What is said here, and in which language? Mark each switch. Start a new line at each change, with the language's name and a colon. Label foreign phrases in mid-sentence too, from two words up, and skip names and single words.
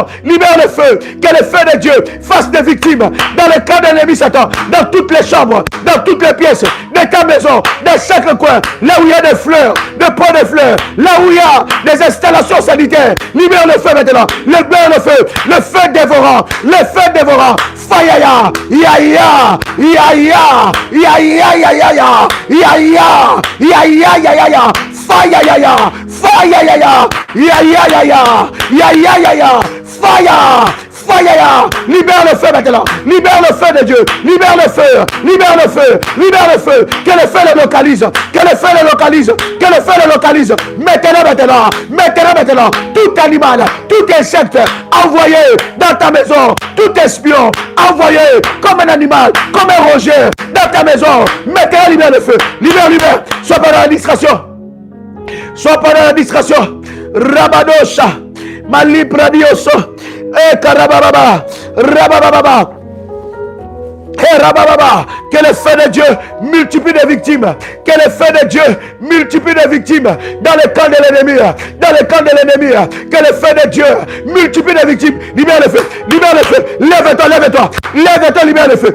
French: Libère le feu, que le feu de Dieu fasse des victimes dans le camp de l'ennemi Satan, dans toutes les chambres, dans toutes les pièces de ta maison, dans chaque coin, là où il y a des fleurs, des pots de fleurs, là où il y a des installations sanitaires. Libère le feu maintenant, libère le feu dévorant, le feu dévorant. Fayaya, yaya, yaya, yaya, yaya, yaya, yaya, yaya, fayaya, fayaya, yaya, yaya, yaya, faya. Fire, libère le feu maintenant, libère le feu de Dieu, libère le feu, libère le feu, libère le feu, que le feu le localise, que le feu le localise, que le feu le localise. Mettez-le maintenant, tout animal, tout insecte envoyé dans ta maison, tout espion envoyé comme un animal, comme un rongeur dans ta maison. Mettez-le, libère le feu, libère, sois pas dans la distraction, sois pas dans la distraction. Rabadosha. Malipradioso. Karababa. Rabababa. Que le feu de Dieu multiplie les victimes. Que le feu de Dieu multiplie les victimes dans le camp de l'ennemi. Dans le camp de l'ennemi. Que le feu de Dieu multiplie les victimes. Libère le feu. Libère le feu. Lève-toi, lève-toi. Lève-toi, libère le feu.